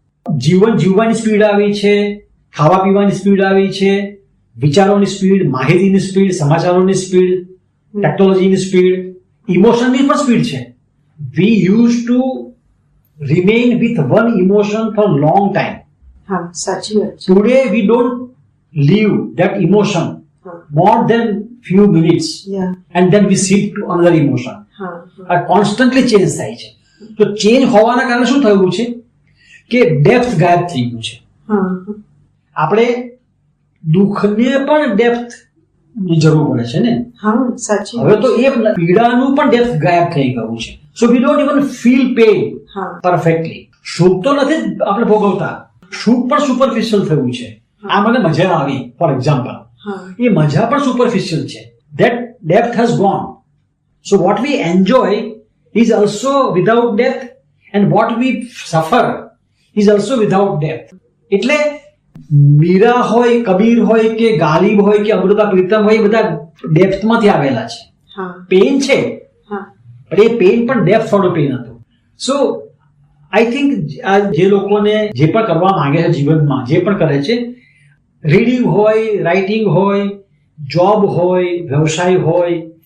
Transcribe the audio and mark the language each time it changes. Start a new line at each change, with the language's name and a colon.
Gujarati: જીવન જીવવાની સ્પીડ આવી છે, ખાવા પીવાની સ્પીડ આવી છે, વિચારોની સ્પીડ, માહિતીની સ્પીડ, સમાચારોની સ્પીડ, ટેકનોલોજીની સ્પીડ, ઇમોશનની પણ સ્પીડ છે.
English: We use to remain with one emotion for long time.
Gujarati: સાચી વાત.
English: Today we don't leave that emotion more than few minutes, and then we shift to another emotion.
Gujarati: આ constantly change થાય છે. તો change હોવાના કારણે શું થયું છે કે ડેપ્થ ગાયબ થઈ ગયું છે. આપણે દુઃખને પણ ડેપ્થ ની જરૂર પડે છે ને. હવે તો એ પીડાનું પણ ડેપ્થ ગાયબ થઈ ગયું છે.
English: So we don't even feel pain perfectly.
Gujarati: સુખ તો નથી આપણે ભોગવતા, સુખ પણ સુપરફિશિયલ થયું છે. આ મને મજા આવી,
English: for example,
Gujarati: એ મજા પણ સુપરફિશિયલ છે.
English: That depth has gone. So what we enjoy is also without depth, and what we suffer is also without depth.
Gujarati: એટલે મીરા હોય, કબીર હોય કે ગાલિબ હોય કે અમૃતા પ્રીતમ હોય, બધા ડેપ્થમાંથી આવેલા છે. પેન છે, પણ એ પેન પણ ડેપ્થ વાળું પેન હતું.
English: so I think
Gujarati: આ જે લોકોને જે પણ કરવા માંગે છે જીવનમાં, જે પણ કરે છે, રીડિંગ હોય, રાઇટિંગ હોય, જોબ હોય, વ્યવસાય હોય,